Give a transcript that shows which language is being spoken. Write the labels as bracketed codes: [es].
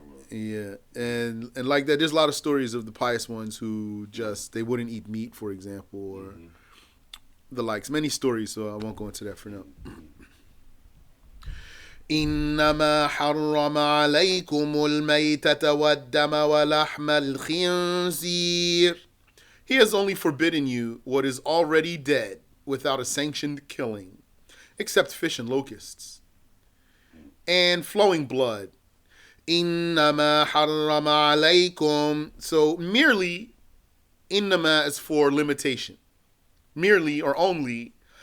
[en] Yeah, and like that, there's a lot of stories of the pious ones who just, they wouldn't eat meat, for example, or the likes. Many stories, so I won't go into that for now. [ar] إنما حرم عليكم الميتة والدم ولحم الخنزير. [en] He has only forbidden you what is already dead without a sanctioned killing, except fish and locusts, and flowing blood. [ar] إنما حرم عليكم. [en] So merely, إنما is for limitation. Merely or only,